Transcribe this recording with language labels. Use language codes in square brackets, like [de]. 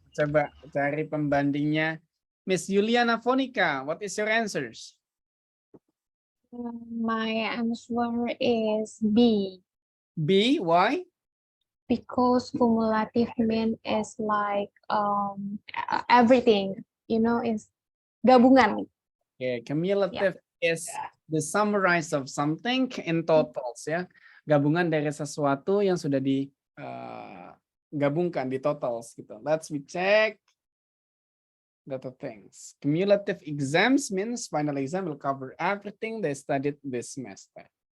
[id] Coba cari pembandingnya. [en] Miss Juliana Fonica, what is your answers? My answer is B. B, why? Because cumulative mean is like everything, is gabungan. Okay, cumulative is the summarize of something in totals ya. [id] Gabungan dari sesuatu yang sudah digabungkan di totals gitu. [en] Let's check the things. Cumulative exams means final exam will cover everything they studied this semester.